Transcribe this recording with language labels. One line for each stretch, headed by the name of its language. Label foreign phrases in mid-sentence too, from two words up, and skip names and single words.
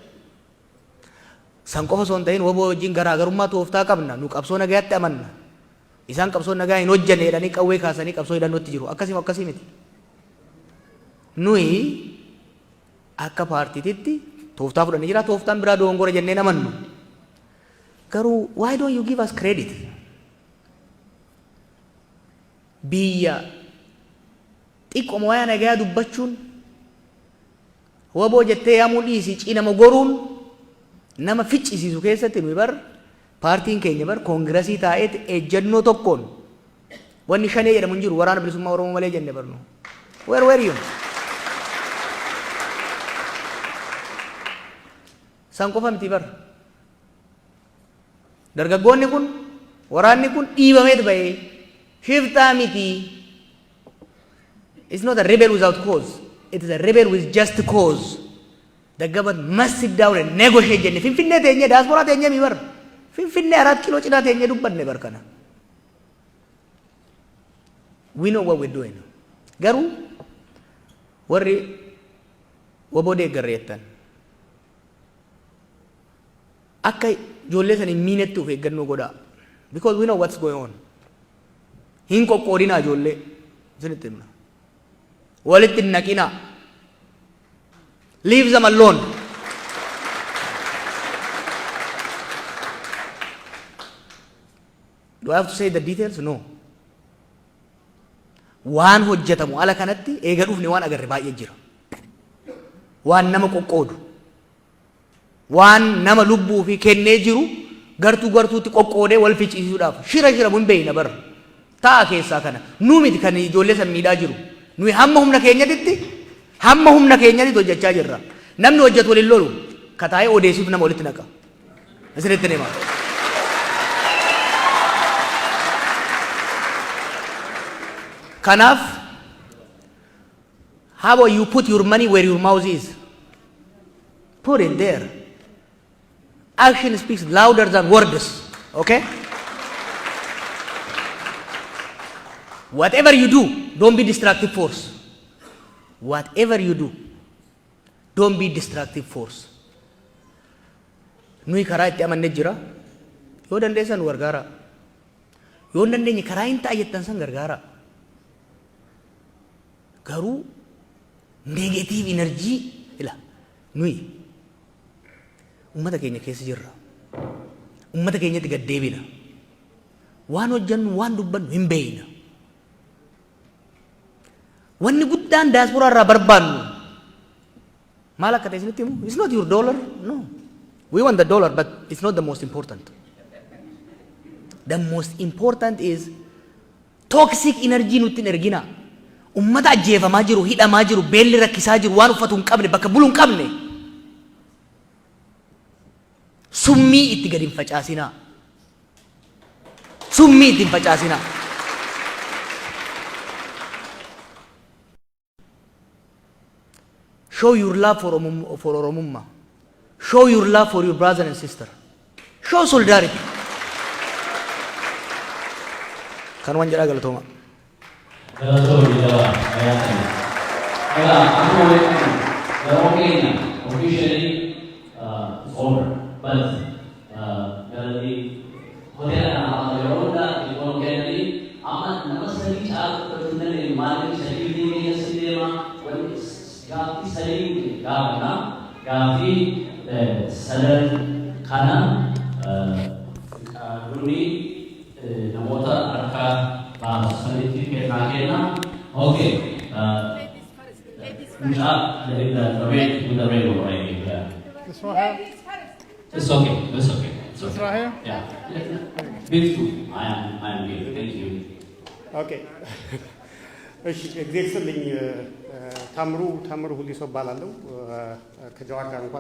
Oromo: San qofa osoo hin ta'in waboo wajjin garaagarummaa tooftaa qabna. Nu qabsoo nagayaatti amanna. Isaan qabsoo nagaa hin hojjenne jedhanii qawwee kaasanii qabsoo hidhannootti jiru. Akkasii miti. Nuyi akka paartiititti tooftaa fudhannee jira. Tooftaan biraa dogongora jennee amannu.
English: Garuu why don't you give us credit?
Oromo: Biyya xiqqooma waa'ee nagayaa dubbachuun waboo jettee yaamuu dhiisii cinama goruun nama ficcisiisu keessatti nuyi bar paartiin keenya bar koongirasii taa'eeti ejjennoo tokkoon wanni shanee jedhamu hin jiru waraana bilisummaa Oromoo malee jenne barnu.
English: Where were you?
Oromo: San qofa miti bar. Dargaggoonni kun waraanni kun dhiibameet bahee shiftaa miti.
English: It's not a rebel without cause. It is a rebel with just cause. The government must sit down and negotiate jenne.
Oromo: Finfinnee teenye diaspora teenye mi bar. Finfinnee 4 kilo cinaa teenye dubbanne bar kana.
English: We know what we're doing.
Oromo: Garuu warri waboo deeggarreettan akka ijoollee san hin miinetti of eeggannoo godhaa.
English: Because we know what's going on.
Oromo: Hin qoqqoodinaa ijoollee isinitti himna. Walitti hin naqinaa.
English: Leave them alone. Do I have to say the details? No.
Oromo: Waan hojjetamu ala kanatti eega dhufne waan agarre baay'ee jira. Waan nama qoqqoodu. Waan nama lubbuu fi kennee jiru gartuutti qoqqoodee wal ficcisiisuudhaaf shira mun beeyna bara. Ta'a keessaa kana. Nu miti kan ijoollee san miidhaa jiru. Nuyi hamma humna keenyatti hojjechaa jirra. Namni hojjetu waliin lolu kataa'ee odeessuuf nama walitti naqa. Isinitti hima.
English: Kanaaf How about you put your money where your mouth is? Put it there. Action speaks louder than words. Okay? Whatever you do, don't be destructive force. Whatever you do, don't be destructive force.
Oromo: Nui karaa itti amanne jira. Yoo dandeessan gargaara. Yoo dandeenye karaa hin taayettan san gargaara. Garuu
English: negative energy
Oromo: ila nui ummata keenya keessa jirra. Ummata keenyatti gad deebina. Waan hojjannu waan dubbannu hin beeyna. Wanni guddaan diaspora irraa barbaannu maal akka ta'e isinitti himu?
English: It's not your dollar, no. We want the dollar, but it's not the most important. The most important is toxic energy
Oromo: nutti hin ergina. Ummata ajjeefamaa jiru, hidhamaa jiru, beelli rakkisaa jiru, waan uffatu hin qabne, bakka bulu hin qabne. Summii itti gad hin facaasinaa. Summii itti hin facaasinaa.
English: Show your love for Oromumma. Show your love for your brother and sister. Show solidarity.
Oromo: Kan wan jedhaa galatooma. Galatooma jawaa ayyaatan. Egaa akkuma beekamu yeroo keenya
English: officially over but
Oromo: galanii hoteela kana yeroo hundaa yeroo keenyanii amma nama sadii caalaa dandeenye maaliif sadii deemee asii deema gaaffii sadii gaafana gaaffii sadan kana duni namoota harka baasanitti kenna.
English: Okay. The red one right here. This one here? It's okay. It's okay. This right here? Yeah. Big two. I am good. Thank you. Okay.
Amharic: እሺ እግዚአብሔር ታምሩ ሁሊሶ ባላለው ከጀዋር ጋር እንኳን